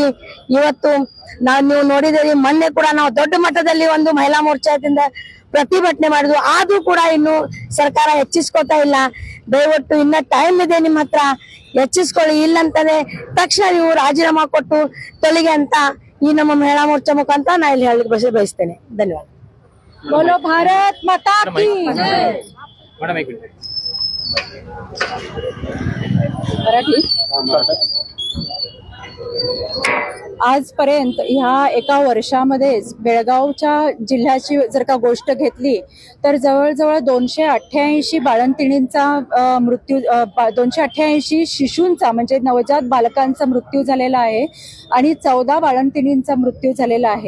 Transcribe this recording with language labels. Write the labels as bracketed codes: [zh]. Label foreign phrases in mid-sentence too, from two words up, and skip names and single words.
[kn] ಇವತ್ತು ನೀವು ನೋಡಿದೇವಿ, ಮೊನ್ನೆ ಕೂಡ ನಾವು ದೊಡ್ಡ ಮಟ್ಟದಲ್ಲಿ ಒಂದು ಮಹಿಳಾ ಮೋರ್ಚಾದಿಂದ ಪ್ರತಿಭಟನೆ ಮಾಡಿದ್ವು, ಆದ್ರೂ ಕೂಡ ಇನ್ನು ಸರ್ಕಾರ ಹೆಚ್ಚಿಸ್ಕೊತಾ ಇಲ್ಲ। ದಯವಿಟ್ಟು ಇನ್ನ ಟೈಮ್ ಇದೆ ನಿಮ್ಮ ಹತ್ರ, ಹೆಚ್ಚಿಸ್ಕೊಳ್ಳಿ, ಇಲ್ಲಂತಾನೆ ತಕ್ಷಣ ನೀವು ರಾಜೀನಾಮಾ ಕೊಟ್ಟು ತೊಲಗಿ ಅಂತ ಈ ನಮ್ಮ ಮಹಿಳಾ ಮೋರ್ಚಾ ಮುಖಾಂತರ ನಾ ಇಲ್ಲಿ ಹೇಳಲಿಕ್ಕೆ ಬಯಸ್ತೇನೆ। [hi] ಧನ್ಯವಾದ। बोलो भारत माता की जय। [mr] मॅडम एक मिनिट मराठी आजपर्यंत ह्या एका वर्षामध्येच बेळगावच्या जिल्ह्याची जर का गोष्ट घेतली तर जवळजवळ 288 बाळंतिणींचा मृत्यू 288 शिशूंचा म्हणजे नवजात बालकांचा मृत्यू झालेला आहे आणि 14 बाळंतिणींचा मृत्यू झालेला आहे।